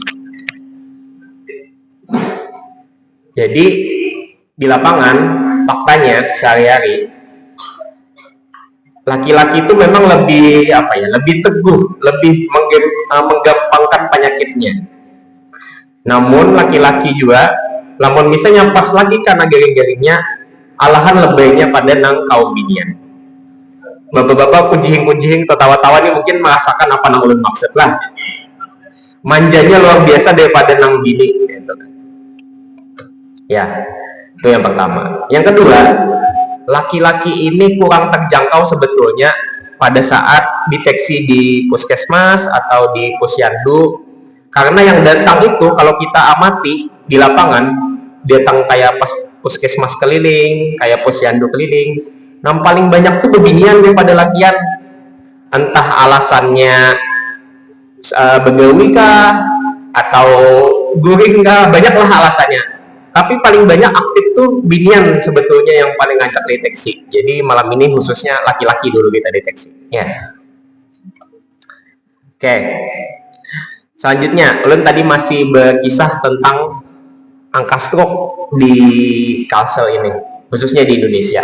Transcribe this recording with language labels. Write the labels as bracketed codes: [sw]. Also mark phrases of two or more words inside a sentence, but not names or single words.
[id] Jadi di lapangan faktanya sehari-hari laki-laki itu memang lebih lebih teguh, lebih menggampangkan penyakitnya. [bjn] Namun laki-laki juga, namun misalnya pas lagi karena garing-garingnya, alahan lebihnya pada nang kaum binian. Bapak-bapak kunjing-kunjing tertawa-tawa nih mungkin merasakan apa nang ulun maksud lah. Manjanya luar biasa daripada nang bini. [id] Gitu. Ya, itu yang pertama. Yang kedua, laki-laki ini kurang terjangkau sebetulnya pada saat deteksi di puskesmas atau di posyandu. Karena yang datang itu kalau kita amati di lapangan, datang kayak pas puskesmas keliling, kayak posyandu keliling, yang paling banyak tuh bebinian daripada lakian. [bjn] Entah alasannya begawi kah atau guring kah, banyaklah alasannya. [id] Tapi paling banyak aktif tuh binian sebetulnya yang paling ngancak deteksi. Jadi malam ini khususnya laki-laki dulu kita deteksi. Ya. Oke. Selanjutnya, ulun tadi masih berkisah tentang angka stroke di Kalsel ini, khususnya di Indonesia.